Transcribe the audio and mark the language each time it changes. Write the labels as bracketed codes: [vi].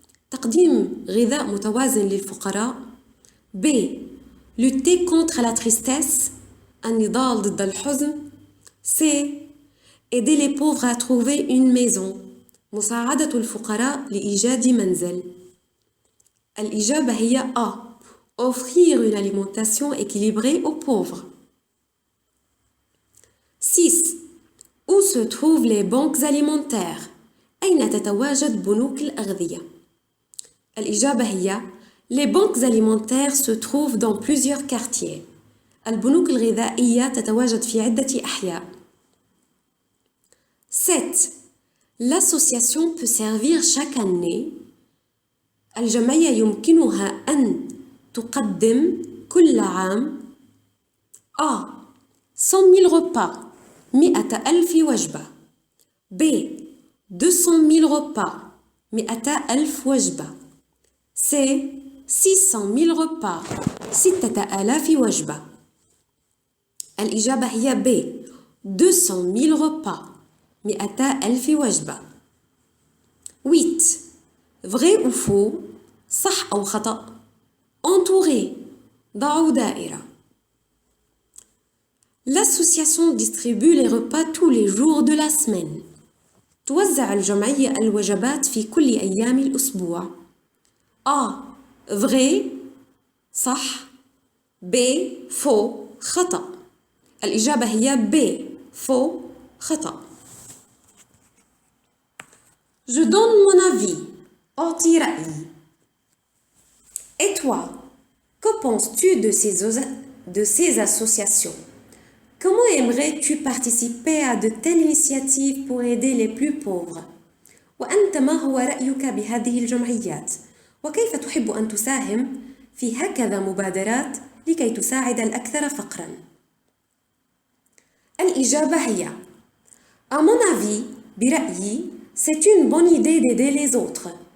[ar] تقديم غذاء متوازن للفقراء. B. [fr] Lutter contre la tristesse. [ar] النضال ضد الحزن. C. [fr] Aider les pauvres à trouver une maison. [ar] مساعدة الفقراء لإيجاد منزل. الإجابة هي A. [fr] Offrir une alimentation équilibrée aux pauvres. 6. Où se trouvent les banques alimentaires? [ar] أين تتواجد بنوك الأغذية؟ الإجابة هي [fr] Les banques alimentaires se trouvent dans plusieurs quartiers. [ar] البنوك الغذائية تتواجد في عدة أحياء. 7. [fr] L'association peut servir chaque année. [ar] الجمعية يمكنها أن تقدم كل عام A. [fr] 100,000 repas 100,000 وجبة. B. 200,000 repas 100,000 وجبة. C. 600,000 repas 6,000 وجبة. [ar] الإجابة هي B. 200,000 repas 100,000 وجبة. 8. [fr] Vrai ou faux [ar] صح أو خطأ. Entouré ضعوا دائرة. [fr] L'association distribue les repas tous les jours de la semaine. [ar] توزع الجمعية الوجبات في كل أيام الأسبوع. [fr] A. Vrai صح. B. [ar] Faux خطأ. الإجابة هي B. [fr] Faux خطأ. Je donne mon avis. [ar] أعطي رأيي. [fr] Et toi, que penses-tu de ces associations? Comment aimerais-tu participer à de telles initiatives pour aider les plus pauvres? [ar] وأنت ما هو رأيك بهذه الجمعيات؟ وكيف تحب أن تساهم في هكذا مبادرات لكي تساعد الأكثر فقراً؟ الإجابة هي [fr] À mon avis, [ar] برأيي, [fr] c'est une bonne idée d'aider les autres.